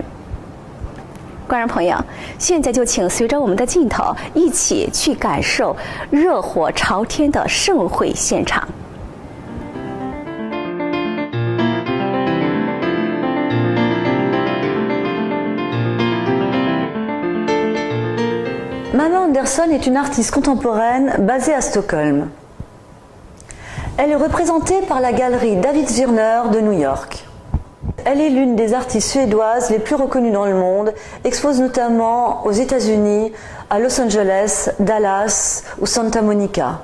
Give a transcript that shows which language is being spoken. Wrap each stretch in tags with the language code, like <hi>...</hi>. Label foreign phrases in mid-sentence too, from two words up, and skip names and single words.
<zh>观众朋友，现在就请随着我们的镜头一起去感受热火朝天的盛会现场。</zh> <fr>Mama Anderson est une artiste contemporaine basée à Stockholm. Elle est représentée par la galerie David Zwirner de New York. Elle est l'une des artistes suédoises les plus reconnues dans le monde, expose notamment aux États-Unis, à Los Angeles, Dallas ou Santa Monica.</fr>